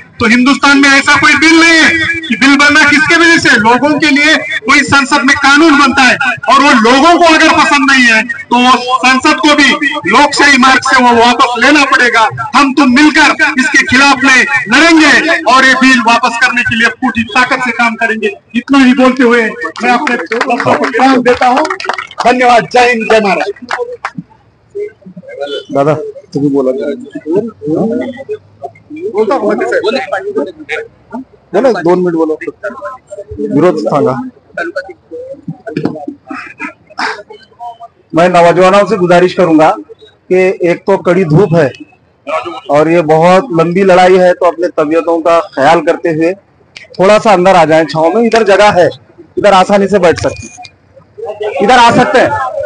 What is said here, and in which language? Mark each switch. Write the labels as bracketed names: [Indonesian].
[Hindi] तो हिंदुस्तान में ऐसा कोई बिल नहीं है कि बिल बनना किसके वजह से, लोगों के लिए कोई संसद में कानून बनता है, और वो लोगों को अगर पसंद नहीं है तो वो संसद को भी लोकशाही मार्ग से वो वापस लेना पड़ेगा। हम तुम मिलकर इसके खिलाफ में लड़ेंगे और ये बिल वापस करने के लिए पूरी ताकत से काम करेंगे। इतना ही बोलते हुए मैं अपने दोस्तों को विराम देता हूँ। धन्यवाद। जय हिंद, जय महाराज। [Marathi] दादा तुम्ही बोला ना, 2 मिनिट बोलो, विरोध सांगा। [Hindi] मैं नौजवानों से गुजारिश करूंगा कि एक तो कड़ी धूप है और ये बहुत लंबी लड़ाई है, तो अपने तबीयतों का ख्याल करते हुए थोड़ा सा अंदर आ जाएं। छांव में इधर जगह है, इधर आसानी से बैठ सकते, इधर आ सकते हैं।